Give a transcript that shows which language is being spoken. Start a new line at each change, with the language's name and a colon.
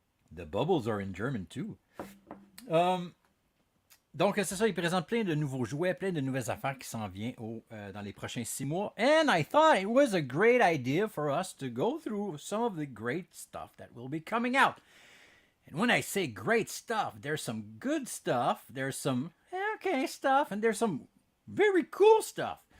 English: The bubbles are in German too.
French: Donc, c'est ça, ils présentent plein de nouveaux jouets, plein de nouvelles affaires qui s'en viennent dans les prochains 6 mois.
English: And I thought it was a great idea for us to go through some of the great stuff that will be coming out. And when I say great stuff, there's some good stuff, there's some okay stuff, and there's some very cool stuff.